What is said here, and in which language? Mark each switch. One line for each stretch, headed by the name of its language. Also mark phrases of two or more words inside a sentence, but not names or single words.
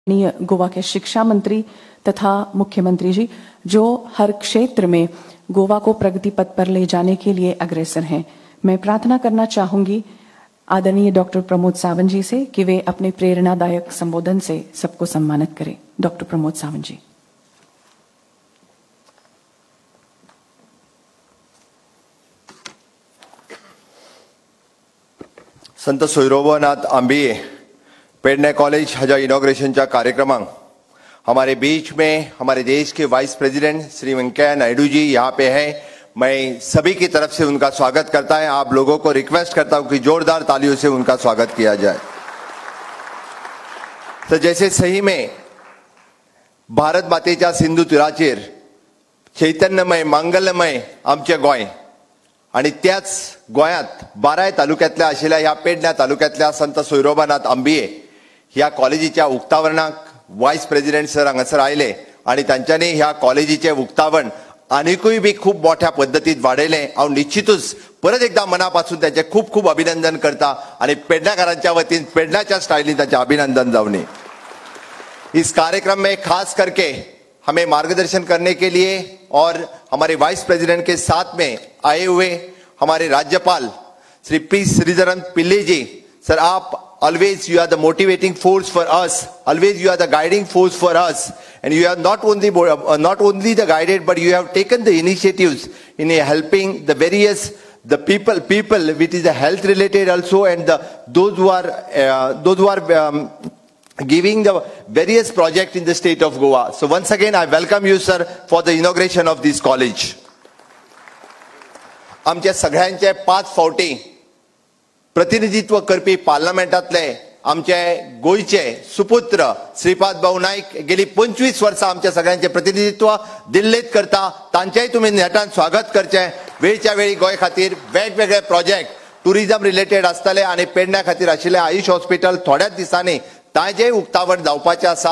Hindi: गोवा के शिक्षा मंत्री तथा मुख्यमंत्री जी, जो हर क्षेत्र में गोवा को प्रगति पथ पर ले जाने के लिए अग्रसर हैं। मैं प्रार्थना करना चाहूंगी आदरणीय डॉक्टर प्रमोद सावंत जी से कि वे अपने प्रेरणादायक संबोधन से सबको सम्मानित करें। डॉक्टर प्रमोद सावंत जी। संत सोयरोबानाथ आंबिये पेडणे कॉलेज
Konkani: हाजा इनॉग्रेशनच्या कार्यक्रमांक
Hindi: हमारे बीच में हमारे देश के
English: vice president
Hindi: श्री वेंकैया नायडू जी यहाँ पे हैं। मैं सभी की तरफ से उनका स्वागत करता है।
English: आप लोगों को रिक्वेस्ट करता हूं
Hindi: कि जोरदार तालियों से उनका स्वागत किया जाए। तो जैसे सही में
Konkani: भारत मातेच्या सिंधू तीराचेर चैतन्यमय मंगलमय आमचे गोय आणि त्याच गोयात बाराय तालुक्यातल्या आशिल्ल्या ह्या पेडण्या तालुक्यातल्या संत सोयरोबानाथ आंबिये ह्या कॉलेजीच्या उक्तावरणाक
English: vice president
Konkani: सर हांगासर आयले आणि तांच्यांनी ह्या कॉलेजीचे उक्तावण आनिकूय बी खूप मोठ्या पद्धतीत वाडयलें। हांव निश्चितूच परत एकदा मनापासून त्याचे खूप खूप अभिनंदन करता आणि पेडण्याकारांच्या वतीन पेडण्याच्या स्टाइलीन त्याचे अभिनंदन जावनी।
Hindi: इस कार्यक्रम में खास करके हमें मार्गदर्शन करने के लिए और हमारे
English: vice president
Hindi: के साथ में आए हुए हमारे राज्यपाल श्री पी श्रीधरन पिल्ले जी, सर आप
English: always you are the motivating force for us, always you are the guiding force for us, and you have not only the guided, but you have taken the initiatives in helping the various people which is the health related also, and those who are giving the various projects in the state of Goa. So once again I welcome you sir for the inauguration of this college.
Konkani: आमच्या सगळ्यांचे 5 फावटी प्रतिनिधित्व करपी पार्लमेंटातले आमचे गोयचे सुपुत्र श्रीपाद भाऊ नाईक गेली 25 वर्सां आमच्या सगळ्यांचे प्रतिनिधित्व दिल्लीत करता। तांचेय तुम्ही नेटान स्वागत करचे। वेळच्या वेळी गोय खातीर वेगवेगळे
English: project tourism related
Konkani: आसतले आणि पेडण्या खातीर आशिल्ले आयुष हॉस्पिटल थोड्याच दिसांनी तांचेय उक्तावण जावपाचें आसा।